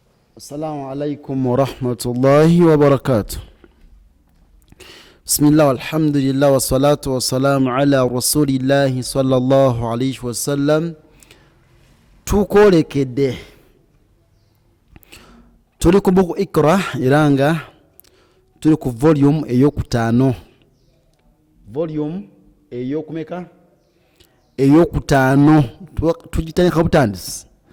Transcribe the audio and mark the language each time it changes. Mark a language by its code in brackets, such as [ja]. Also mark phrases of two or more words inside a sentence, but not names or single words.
[ar] السلام عليكم ورحمة الله وبركاته. بسم الله والحمد لله والصلاة والسلام على رسول الله صلى الله عليه وسلم. [lg] tukolekedde tuli ku buku Iqra iranga tuli ku volume eyokutaano. Volume eyokumeka eyokutaano tugitandika butandisi.